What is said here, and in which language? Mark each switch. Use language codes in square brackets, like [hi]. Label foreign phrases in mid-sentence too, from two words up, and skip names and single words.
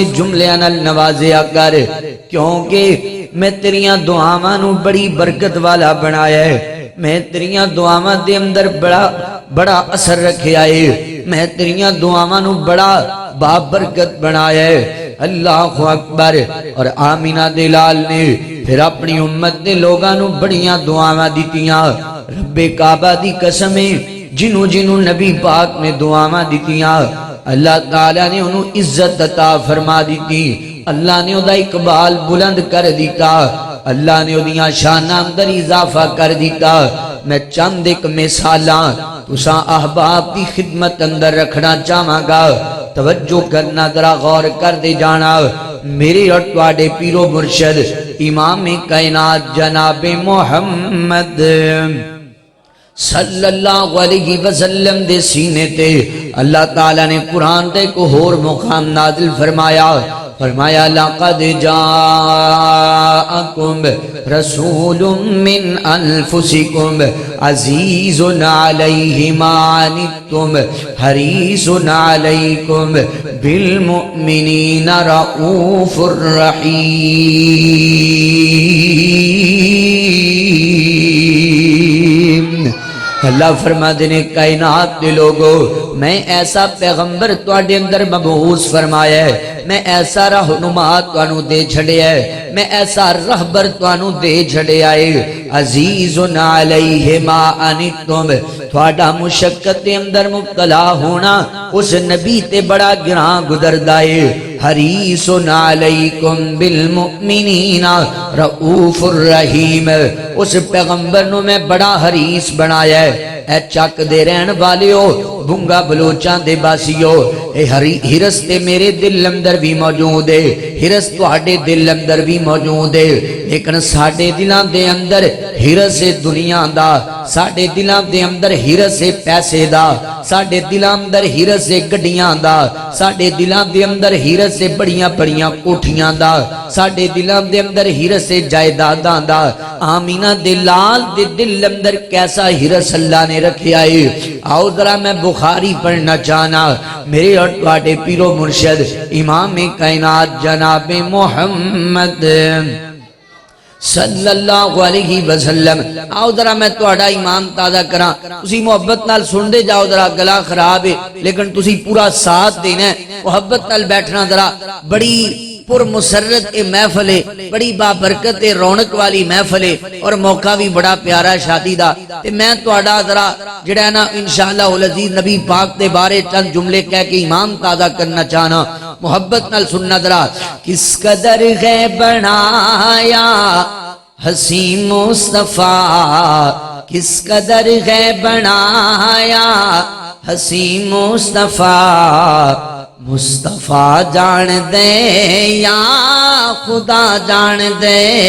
[pa] جملیاں نال نوازیا کر کیونکہ میں تیریاں دعاواں نو بڑی برکت والا بنایا ہے میں تیریاں دعاواں دے اندر بڑا اثر رکھیا ہے میں تیریاں دعاواں نو بڑا بابرکت بنایا ہے [ar] اللہ اکبر [pa] اور آمینہ دے لال نے پھر اپنی امت دے لوگاں نو بڑیاں دعاواں دیتیاں رب کعبہ دی قسمیں جنوں نبی پاک نے دعاواں دیتیاں اللہ تعالیٰ نے انہوں عزت عطا فرما دیتی اللہ نے ادا اقبال بلند کر دیتا اللہ نے ادیاں شانہ اندر اضافہ کر دیتا میں چند ایک مثالاں تساں احباب کی خدمت اندر رکھنا چاہاں گا توجہ کرنا ذرا غور کر دے جانا میرے اور تواڈے پیرو مرشد امام کائنات جناب محمد [ar] صلی اللہ علیہ وسلم [pa] دے سینے تے اللہ تعالیٰ نے قرآن تے کو ہور مقام نازل فرمایا لقد [ar] جاءکم رسول من انفسکم عزیز علیہ ما عنتم حریص علیکم بالمؤمنین رؤوف [pa] الرحیم اللہ فرما دینے کائنات دے لوگو میں ایسا پیغمبر تواڈے اندر مبعوث فرمایا ہے میں ایسا رہنما توانو دے چھڑے ہے میں ایسا رہبر توانو دے چھڑے آئے [ar] عزیز علیہ ما عنتم [pa] تواڈا مشقت اندر مبتلا ہونا اس نبی تے بڑا گراں گزر دائے [ar] حریص علیکم بالمؤمنین رؤوف الرحیم [pa] اس پیغمبر نو میں بڑا حریص بنایا ہے اے چک دے رہن والیو بنگا بلوچاں دے باسیو اے ہرس تے میرے دل اندر بھی موجود ہے ہرس تواڈے دل اندر بھی موجود ہے لیکن ساڈے دلاں دے اندر ہرس دنیا دا ساڈے دلاں دے اندر ہرس پیسے دا ساڈے دلاں اندر ہرس گڈیاں دا ساڈے دلاں دے اندر ہرس بڑیاں بڑیاں کوٹھیاں دا ساڈے دلاں دے اندر ہرس جائیداداں دا آمینہ دے لال دے دل اندر کیسا ہرس اللہ نے رکھیا ہے آؤ ذرا میں بخاری پڑھنا چاہنا میرے اور تواڈے پیرو مرشد امام کائنات جناب محمد [ar] صلی اللہ علیہ وسلم [pa] آؤ ذرا میں تواڈا ایمان تازہ کراں تسی محبت نال سن دے جاؤ ذرا گلا خراب ہے لیکن تسی پورا ساتھ دینا ہے محبت نال بیٹھنا ذرا بڑی پر مسرت اے محفل ہے بڑی بابرکت رونق والی محفل ہے اور موقع بھی بڑا پیارا شادی دا تے میں تواڈا ذرا جڑا ہے نا [ar] انشاءاللہ العزیز [pa] نبی پاک دے بارے چند جملے کہہ کے ایمان تازہ کرنا چاہنا محبت نال سننا ذرا [ur] کس قدر ہے بنایا حسین مصطفیٰ کس قدر ہے بنایا حسین مصطفیٰ [pa] مصطفیٰ جان دے یا خدا جان دے